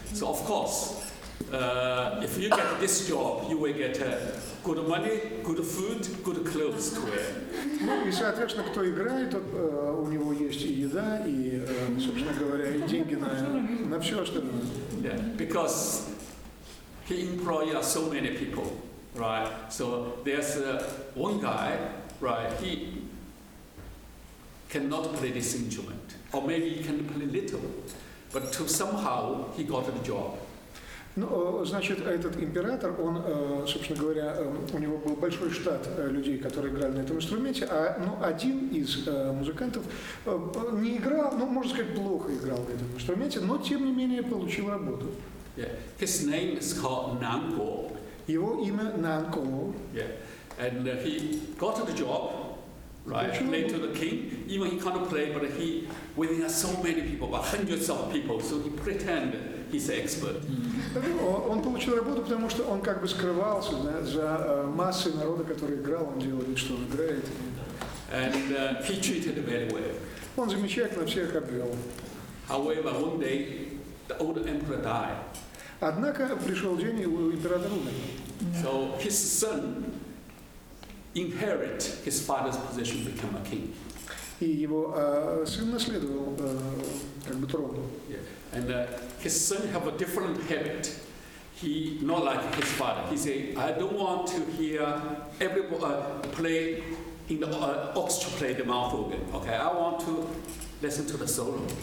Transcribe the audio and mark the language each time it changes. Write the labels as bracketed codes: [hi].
[en] So of course, if you get this job, you will get good money, good food, good clothes to wear. [ru] Ну и, соответственно, кто играет, тот, у него есть и еда, и, собственно говоря, и деньги на все остальное. [en] Yeah, because he employs so many people, right? So there's one guy, right? He cannot play this instrument, or maybe he can play little, but somehow he got the job. [ru] Ну, значит, этот император, он, собственно говоря, у него был большой штат людей, которые играли на этом инструменте, а один из музыкантов не играл, ну, можно сказать, плохо играл на этом инструменте, но, тем не менее, получил работу. [en] Yeah. His name is called Nan Guo. [ru] Его имя Нан Ко. [en] Yeah. And he got the job, right? Played to the king. Even he can't play, but within so many people, about hundreds of people, so he pretended he's an expert. [ru] Он получил работу, потому что он как бы скрывался, да, за массой народа, который играл, он делал вид, что он играет. [en] And he treated very well. [ru] Он замечательно всех обвел. [en] However, one day the old emperor died. [ru] Однако пришел день, и император умер. [en] So his son inherit his father's position, become a king. [ru] И его сын наследовал как бы трон. [en] Yeah. And his son have a different habit. he not like his father. He said, I don't want to hear everybody play in the orchestra play the mouth organ. Okay, I want to listen to the solo.